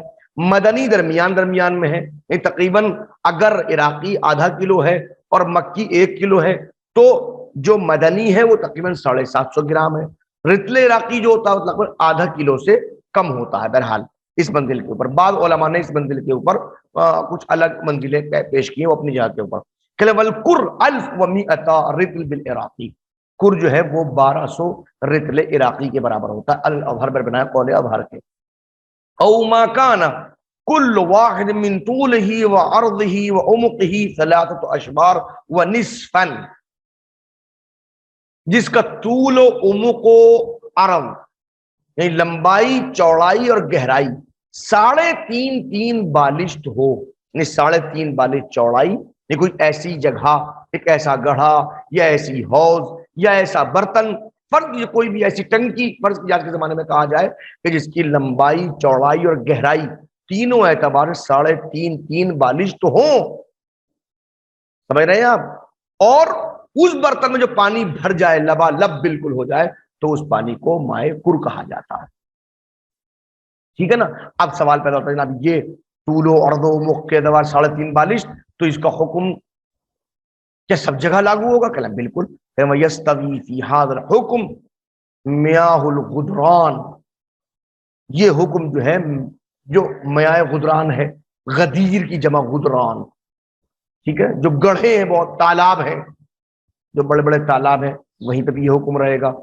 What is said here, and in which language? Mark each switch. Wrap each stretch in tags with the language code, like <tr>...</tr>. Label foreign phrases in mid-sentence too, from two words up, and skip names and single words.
<ur>مدنی درمیان میں ہے، یعنی تقریباً اگر عراقی آدھا کلو ہے اور مکی 1 کلو ہے تو جو مدنی ہے وہ تقریباً 750 گرام ہے۔ رطل عراقی جو ہوتا ہے تقریباً آدھا کلو سے کم ہوتا ہے۔ بہرحال اس منزل کے اوپر بعض علماء نے اس منزل کے اوپر کچھ الگ منزلیں پیش کی ہیں وہ اپنی جگہ کے اوپر۔</ur> <ar>کہ والکر الف و مئتا رطل بالعراقی،</ar> <ur>کر جو ہے وہ 1200 رطل عراقی کے برابر ہوتا ہے، الاظہر پر بنایا قول اظہر کے۔</ur> <ar>او ما کان کل واحد من طولہ و عرضہ و عمقہ 3 اشبار و نصفا،</ar> <ur>جس کا طول و عمق و عرض یعنی لمبائی چوڑائی اور گہرائی 3.5 بالشت ہو، یعنی 3.5 بالشت چوڑائی، یہ کوئی ایسی جگہ، ایک ایسا گڑھا یا ایسی حوض یا ایسا برتن، فرض کوئی بھی ایسی ٹنکی، فرض کی آج کے زمانے میں کہا جائے کہ جس کی لمبائی چوڑائی اور گہرائی تینوں اعتبار 3.5 بالشت ہوں، سمجھ رہے ہیں آپ، اور اس برتن میں جو پانی بھر جائے لبالب بالکل ہو جائے تو اس پانی کو مائع کر کہا جاتا ہے، ٹھیک ہے نا۔ اب سوال پیدا ہوتا ہے جناب یہ طول و عرض و عمق کے اعتبار 3.5 بالشت، تو اس کا حکم کیا سب جگہ لاگو ہوگا؟ کہ بالکل،</ur> <ar>یستوی فی ھذا الحکم میاہ الغدران،</ar> <ur>یہ حکم جو ہے جو</ur> <ar>میاہ غدران</ar> <ur>ہے، غدیر کی جمع غدران، ٹھیک ہے، جو گڑھے ہیں بہت تالاب ہیں، جو بڑے بڑے تالاب ہیں وہیں پہ بھی یہ حکم رہے گا.</ur>